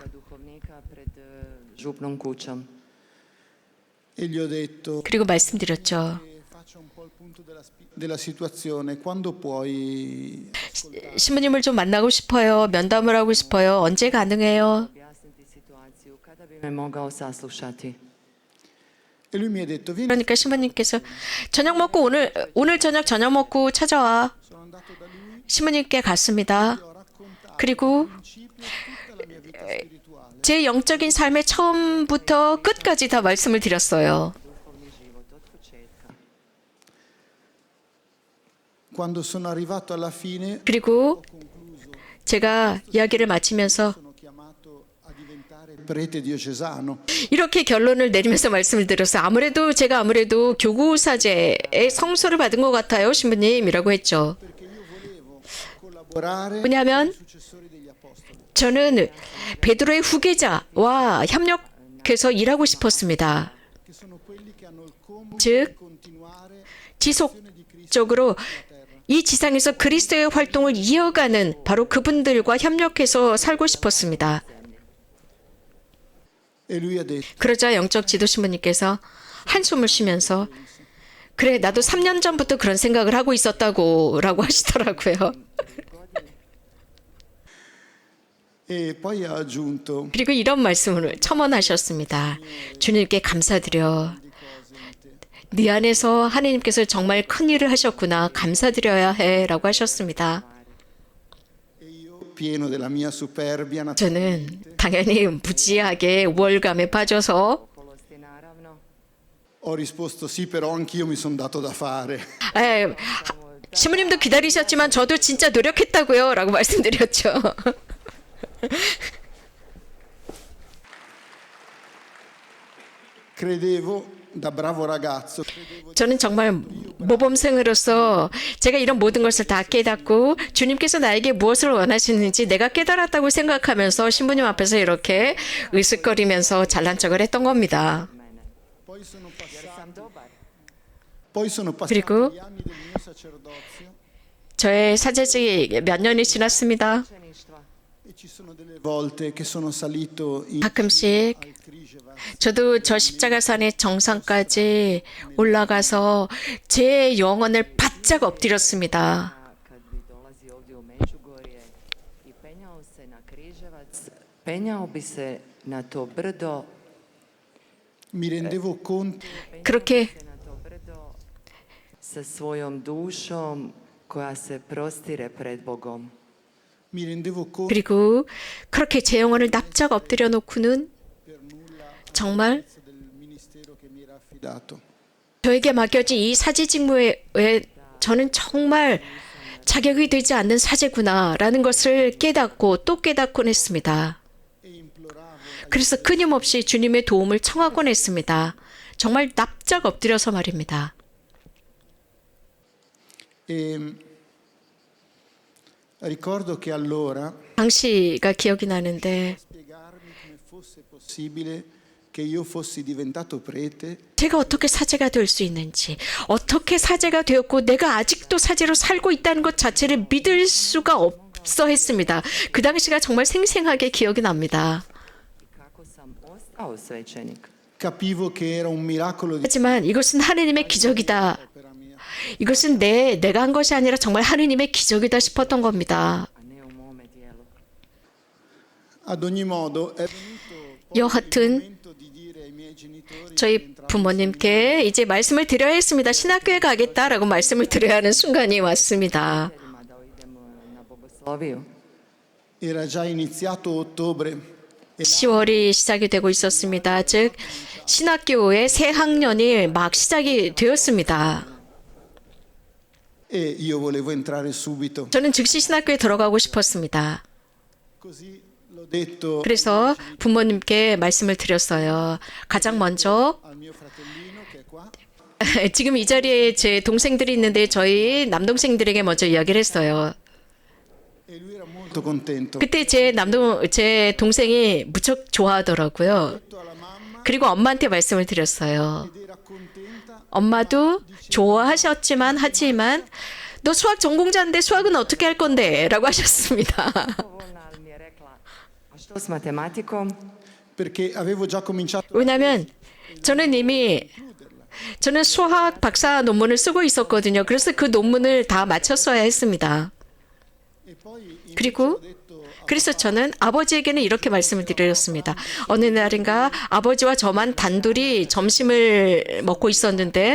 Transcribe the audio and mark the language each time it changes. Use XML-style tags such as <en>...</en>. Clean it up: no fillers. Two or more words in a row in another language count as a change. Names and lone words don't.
<hr>Duhovnika pred župnom kućom.</hr> <it>e gli ho detto:</it> <ko>그리고 말씀드렸죠.</ko> <it>faccia un po' il punto della situazione, quando puoi.</it> <ko>신부님을 좀 만나고 싶어요. 면담을 하고 싶어요. 언제 가능해요?</ko> <hr>Objasniti situaciju kada bi me mogao saslušati.</hr> <it>E lui mi ha detto, vieni,</it> <ko>그러니까 신부님께서 저녁 먹고 오늘 저녁 먹고 찾아와.</ko> <it>sono andato da lui,</it> <ko>신부님께 갔습니다.</ko> <it>ho raccontato</it> <ko>그리고</ko> <it>in principio tutta la mia vita spirituale.</it> <ko>제 영적인 삶의 처음부터 끝까지 다 말씀을 드렸어요.</ko> <hr>duhovni život od početka.</hr> <it>Quando sono arrivato alla fine,</it> <ko>그리고</ko> <it>ho concluso,</it> <ko>제가 이야기를 마치면서</ko> <it>sono chiamato a diventare prete diocesano.</it> <ko>이렇게 결론을 내리면서 말씀을 드렸어요. 제가 아무래도 교구사제의 성소를 받은 것 같아요, 신부님이라고 했죠.</ko> <it>Perché io volevo collaborare</it> <ko>왜냐하면</ko> <it>con i successori degli apostoli,</it> <ko>저는 베드로의 후계자와 협력해서 일하고 싶었습니다.</ko> <it>che sono quelli che hanno il compito</it> <ko>즉,</ko> <it>di continuare</it> <ko>지속적으로 이 지상에서 그리스도의 활동을 이어가는 바로 그분들과 협력해서 살고 싶었습니다.</ko> <it>e lui ha detto,</it> <ko>그러자 영적 지도 신부님께서 한숨을 쉬면서 그래 나도 3년 전부터 그런 생각을 하고 있었다고라고 하시더라고요. e poi ha aggiunto, 그리고 이런 말씀을 첨언하셨습니다. 주님께 감사드려. 네 안에서 하나님께서 정말 큰 일을 하셨구나. 감사드려야 해라고 하셨습니다.</ko> <it>e io pieno della mia superbia</it> <ko>저는 당연히 무지하게 우월감에 빠져서</ko> <hr>Oholosti naravno.</hr> <it>ho risposto sì, però anch'io mi sono dato da fare.</it> <ko>신부님도 기다리셨지만 저도 진짜 노력했다고요 라고 말씀드렸죠.</ko> <it>Credevo da bravo ragazzo,</it> <ko>저는 정말 모범생으로서 제가 이런 모든 것을 다 깨닫고 주님께서 나에게 무엇을 원하시는지 내가 깨달았다고 생각하면서 신부님 앞에서 이렇게 으쓱거리면서 잘난 척을 했던 겁니다.</ko> <it>poi sono passati,</it> <hr>Sam dobar.</hr> <it>poi sono passati</it> <ko>그리고</ko> <it>gli anni del mio sacerdozio</it> <ko>저의 사제직이 몇 년이 지났습니다.</ko> <hr>Učeništva.</hr> <it>e ci sono delle volte che sono salito in</it> <ko>가끔씩</ko> <it>al Križevac</it> <ko>저도 저 십자가산의 정상까지 올라가서 제 영혼을 바짝 엎드렸습니다.</ko> <hr>Kad bi dolazio ovdje u Međugorje i penjao se na Križevac, penjao bi se na to brdo,</hr> <it>mi rendevo conto</it> <ko>그렇게</ko> <hr>se na to brdo sa svojom dušom koja se prostire pred Bogom.</hr> <it>mi rendevo conto</it> <ko>그리고 그렇게 제 영혼을 납작 엎드려 놓고는</ko> <it>per nulla</it> <ko>정말</ko> <it>del ministero che mi era affidato.</it> <ko>저에게 맡겨진 이 사제 직무에 저는 정말 자격이 되지 않는 사제구나라는 것을 깨닫고 또 깨닫곤 했습니다. E imploravo 그래서 끊임없이 주님의 도움을 청하곤 했습니다. 정말 납작 엎드려서 말입니다.</ko> <it>e ricordo che allora</it> <ko>당시가 기억이 나는데</ko> <it>spiegarmi come fosse possibile che io fossi diventato prete</it> <ko>제가 어떻게 사제가 될 수 있는지, 어떻게 사제가 되었고 내가 아직도 사제로 살고 있다는 것 자체를 믿을 수가 없어 했습니다. 그 당시가 정말 생생하게 기억이 납니다.</ko> <hr>Kako sam ostao svećenik?</hr> <it>capivo che era un miracolo di</it> <ko>하지만 이것은 하느님의 기적이다.</ko> <it>opera mia.</it> <ko>이것은 내가 한 것이 아니라 정말 하느님의 기적이다 싶었던 겁니다.</ko> <hr>A ne u mome dijelu.</hr> <it>Ad ogni modo è venuto poi</it> <ko>여하튼</ko> <it>il momento di dire ai miei genitori</it> <ko>저희 부모님께 이제 말씀을 드려야 했습니다. 신학교에 가겠다라고 말씀을 드려야 하는 순간이 왔습니다.</ko> <hr>Roditeljima da idemo na bogosloviju.</hr> <it>era già iniziato ottobre</it> <ko>10월이 시작이 되고 있었습니다. 즉 신학교의 새 학년이 막 시작이 되었습니다.</ko> <it>e io volevo entrare subito.</it> <ko>저는 즉시 신학교에 들어가고 싶었습니다.</ko> <it>Così l'ho detto</it> <ko>그래서 부모님께 말씀을 드렸어요. 가장 먼저</ko> <it>al mio fratellino che è qua</it> <ko>지금 이 자리에 제 동생들이 있는데 저희 남동생들에게 먼저 이야기를 했어요.</ko> <it>e lui era molto contento.</it> <ko>그때 제 동생이 무척 좋아하더라고요.</ko> <it>Ho detto alla mamma</it> <ko>그리고 엄마한테 말씀을 드렸어요.</ko> <it>ed era contenta</it> <ko>엄마도 하지만 너 수학 전공자인데 수학은 어떻게 할 건데? 라고 하셨습니다.</ko> <hr>Dovoljna, ali mi je rekla, a što s matematikom?</hr> <it>perché avevo già cominciato</it> <ko>왜냐하면 저는 수학 박사 논문을 쓰고 있었거든요. 그래서 그 논문을 다 마쳤어야 했습니다.</ko> <it>e poi invece</it> <ko>그리고</ko> <it>ho detto</it> <ko>그래서 저는 아버지에게는 이렇게 말씀을 드렸습니다. 어느 날인가 아버지와 저만 단둘이 점심을 먹고 있었는데</ko>